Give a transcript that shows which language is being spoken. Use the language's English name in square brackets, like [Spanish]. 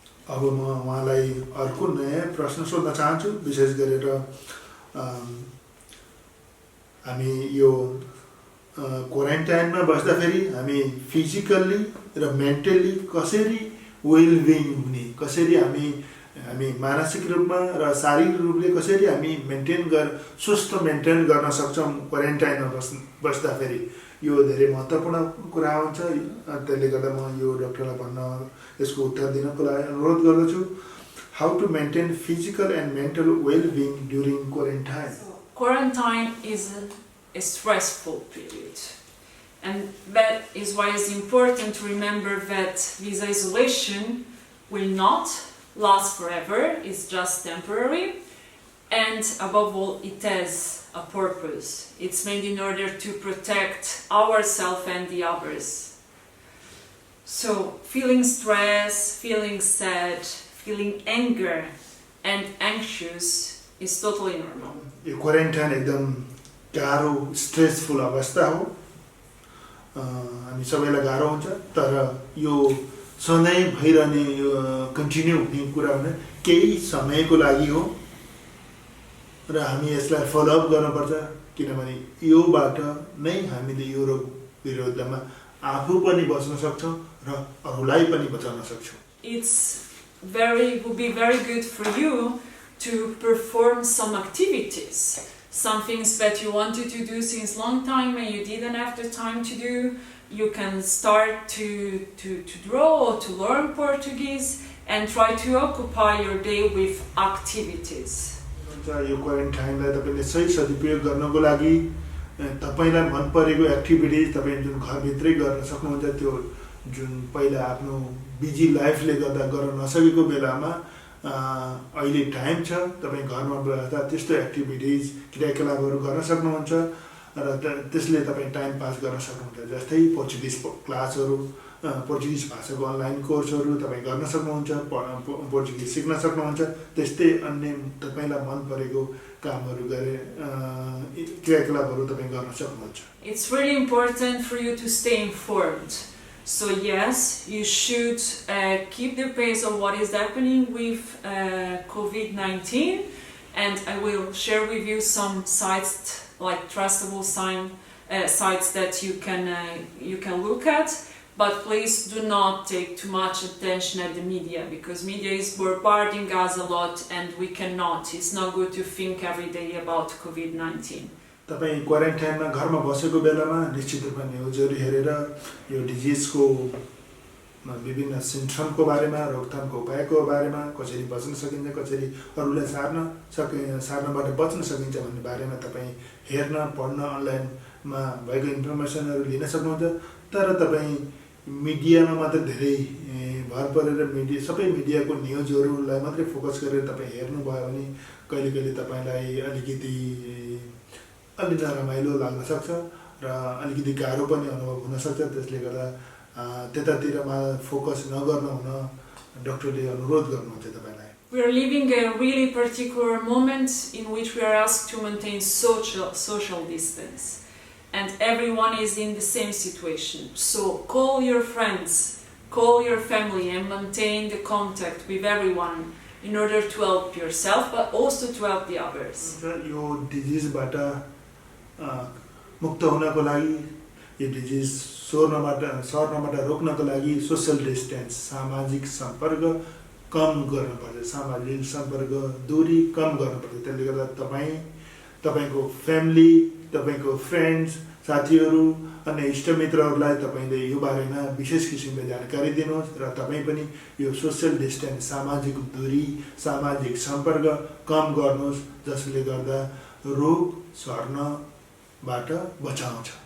[Nepali] अब म उहाँलाई अर्को नयाँ प्रश्न सोध्न चाहन्छु। विशेष गरेर हामी यो क्वारेन्टाइनमा बस्दाखेरि हामी फिजिकल्ली र मेन्टल्ली कसरी वेलबिङ हुने, कसरी हामी मानसिक रूपमा र शारीरिक रूपले कसरी हामी स्वस्थ मेन्टेन गर्न सक्छौँ क्वारेन्टाइनमा बस्दाखेरि, यो धेरै महत्त्वपूर्ण कुरा हुन्छ। त्यसले गर्दा म यो डाक्टरलाई यसको उत्तर दिनको लागि अनुरोध गर्दछु। [English] How to maintain physical and mental wellbeing during quarantine? Quarantine is a stressful period, and that is why it's important to remember that this isolation will not last forever, it's just temporary, and above all it has a purpose. It's made in order to protect ourselves and the others. So feeling stress, feeling sad, feeling anger and anxious is totally normal. [Nepali] यो quarantine एकदम गाह्रो stressful अवस्था हो। हामी सबैलाई गाह्रो हुन्छ, तर यो सधैँ भइरहने कन्टिन्यू हुने कुरा होइन, केही समयको लागि हो र हामी यसलाई फलोअप गर्नुपर्छ। किनभने योबाट नै हामीले यो रोग विरुद्धमा आफू पनि बच्न सक्छौँ र अरूलाई पनि बचाउन सक्छौँ। [English] It would be very good for you to perform some activities, some things that you wanted to do since long time and you didn't have the time to do. You can start to draw or to learn Portuguese and try to occupy your day with activities. [Nepali] यो क्वारेन्टाइनलाई तपाईँले सही सदुपयोग गर्नको लागि तपाईँलाई मन परेको activities तपाईँ जुन घरभित्रै गर्न सक्नुहुन्छ, त्यो जुन पहिला आफ्नो बिजी लाइफले गर्दा गर्न नसकेको बेलामा अहिले टाइम छ, तपाईँ घरमा बस्दा त्यस्तो एक्टिभिटिज, क्रियाकलापहरू गर्न सक्नुहुन्छ र त्यसले तपाईँ टाइम पास गर्न सक्नुहुन्छ। जस्तै पोर्चुगिज क्लासहरू, पोर्चुगिज भाषाको अनलाइन कोर्सहरू तपाईँ गर्न सक्नुहुन्छ, पोर्चुगिज सिक्न सक्नुहुन्छ। त्यस्तै अन्य तपाईँलाई मन परेको कामहरू गरे क्रियाकलापहरू तपाईँ गर्न सक्नुहुन्छ। [English] It's really important for you to stay informed. So yes, you should keep the pace of what is happening with COVID-19, and I will share with you some sites, like trustable sites that you can look at. But please do not take too much attention at the media, because media is bombarding us a lot and we cannot. It's not good to think every day about COVID-19. [Nepali] तपाईँ क्वारेन्टाइनमा घरमा बसेको बेलामा निश्चित रूपमा न्युजहरू हेरेर यो डिजिजको विभिन्न सिम्पटमको बारेमा, रोकथामको उपायको बारेमा, कसरी बच्न सकिन्छ, कसरी अरूलाई सार्नबाट बच्न सकिन्छ भन्ने बारेमा तपाईँ हेर्न, पढ्न, अनलाइनमा भएको इन्फर्मेसनहरू लिन सक्नुहुन्छ। तर तपाईँ मिडियामा मात्र धेरै भर परेर सबै मिडियाको न्युजहरूलाई मात्रै फोकस गरेर तपाईँ हेर्नुभयो भने कहिले तपाईँलाई अलिकति नरमाइलो लाग्न सक्छ र अलिकति गाह्रो पनि अनुभव हुनसक्छ। त्यसले गर्दा त्यतातिरमा फोकस नगर्न हुन डाक्टरले अनुरोध गर्नुहुन्छ तपाईँलाई। [English] We are living a really particular moment in which we are asked to maintain social distance, and everyone is in the same situation. So call your friends, call your family, and maintain the contact with everyone in order to help yourself, but also to help the others. [Nepali] यो डिजिजबाट मुक्त हुनको लागि, यो disease सर्नबाट रोक्नको लागि social distance, सामाजिक सम्पर्क कम गर्नुपर्छ, सामाजिक सम्पर्क दूरी कम गर्नुपर्छ। त्यसले गर्दा तपाईको फ्यामिली, तपाईको फ्रेन्ड्स, साथीहरू अनि इष्टमित्रहरूलाई तपाईँले यो बारेमा विशेष किसिमले जानकारी दिनुहोस् र तपाईँ पनि यो सोसल डिस्टेन्स, सामाजिक दूरी, सामाजिक सम्पर्क कम गर्नुहोस्, जसले गर्दा रोग सर्नबाट बचाउँछ।